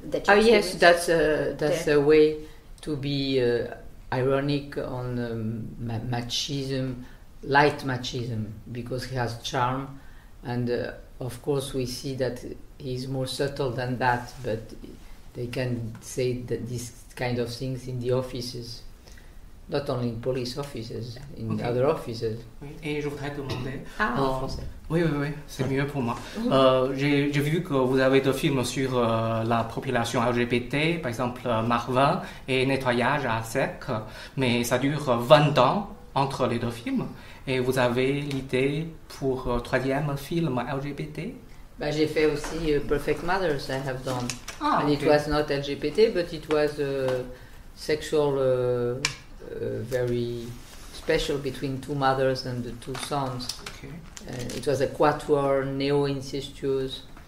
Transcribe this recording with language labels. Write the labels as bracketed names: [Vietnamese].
[English] Yes, that's a way to be ironic on machism, light machism, because he has charm, and of course we see that he's more subtle than that, but they can say that these kind of things in the offices. Not only in police offices, in other offices. [French] Oui, et je voudrais demander... en français. Oui, c'est mieux pour moi. J'ai vu que vous avez deux films sur la population LGBT, par exemple Marvin et Nettoyage à sec, mais ça dure 20 ans entre les deux films. Et vous avez l'idée pour troisième film LGBT? J'ai fait aussi Perfect Mothers, [English] I have done. And okay. It was not LGBT, but it was sexual... very special between two mothers and the two sons. Okay. It was a quatuor, neo-incestuous.